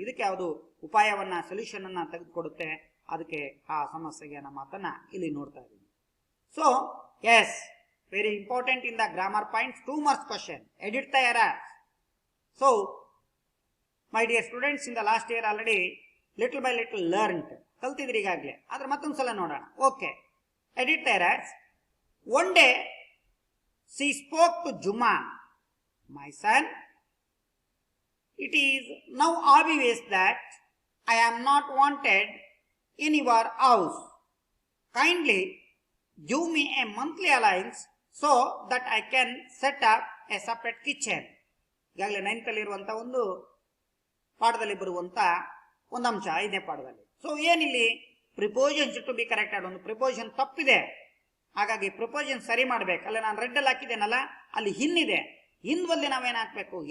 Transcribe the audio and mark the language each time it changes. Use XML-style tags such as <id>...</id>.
<kn>ಇದಕ್ಕೆ ಯಾವುದು ಉಪಾಯವನ್ನ, ಸೊಲ್ಯೂಷನ್ ಅನ್ನ ತೆಗೆದುಕೊಡುತ್ತೆ, ಅದಕ್ಕೆ ಆ ಸಮಸ್ಯೆಗೆ ಅನ್ನೋ ಮಾತನ್ನ ಇಲ್ಲಿ ನೋಡ್ತಾ ಇದ್ದೀವಿ.</kn> <en>So yes, very important in the grammar points, 2 marks question. Edit the errors. So my dear students, in the last year already little by little learned,</en> <kn>ಕಲ್ತಿದ್ರಿ ಈಗಾಗಲೇ, ಆದ್ರೆ ಮತ್ತೊಂದ್ಸಲ ನೋಡೋಣ.</kn> <en>Okay, edit the errors. One day she spoke to Juma, my son, it is now obvious that I am not wanted in your house. Kindly give me a monthly allowance so that I can set up a separate kitchen.</en> <kn>ಈಗಾಗಲೇ 9th ಅಲ್ಲಿ ಇರುವಂತ ಒಂದು ಪಾಠದಲ್ಲಿ ಬರುವಂತ ಒಂದು ಅಂಶ, 5ನೇ ಪಾಠದಲ್ಲಿ. So ಏನಿಲ್ಲಿ preposition</kn> <en>to be corrected,</en> <kn>ಒಂದು ಪ್ರಿಪೋಸಿಷನ್ ತಪ್ಪಿದೆ, ಹಾಗಾಗಿ ಪ್ರಪೋಸನ್ ಸರಿ ಮಾಡ್ಬೇಕು. ಅಲ್ಲ, ನಾನು ರೆಡ್ ಅಲ್ಲಿ ಹಾಕಿದ್ದೇನಲ್ಲ, ಅಲ್ಲಿ ಹಿಂದಿದೆ, ಹಿಂದ್ವಲ್ಲಿ ನಾವೇನ್ ಹಾಕ್ಬೇಕು?</kn>